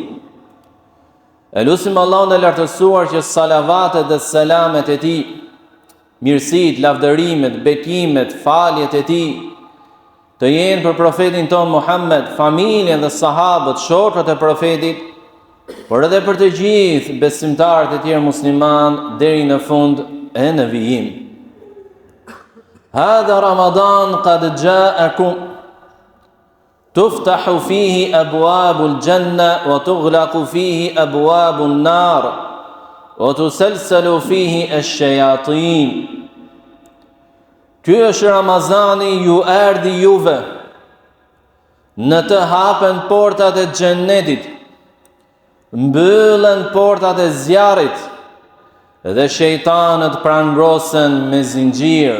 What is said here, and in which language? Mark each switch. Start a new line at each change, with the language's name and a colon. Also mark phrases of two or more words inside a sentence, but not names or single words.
Albanian: E lutim Allahun e lartësuar që salavatet dhe selamet e tij, mirësitë, lavdërimet, bekimet, faljet e tij të jenë për profetin ton Muhammed, familjen dhe sahabët, shokët e profetit, por edhe për të gjithë besimtarët e tjerë musliman deri në fund e në vijim.
Arabic: هذا رمضان قد جاءكم تفتح فيه أبواب الجنة وتغلق فيه أبواب النار وتسلسل فيه الشياطين.
Albanian: Ky është Ramazani, ju erdhi juve, në të hapen portat e xhennetit, mbyllen portat e zjarrit dhe shejtanët prangrosen me zinxhir.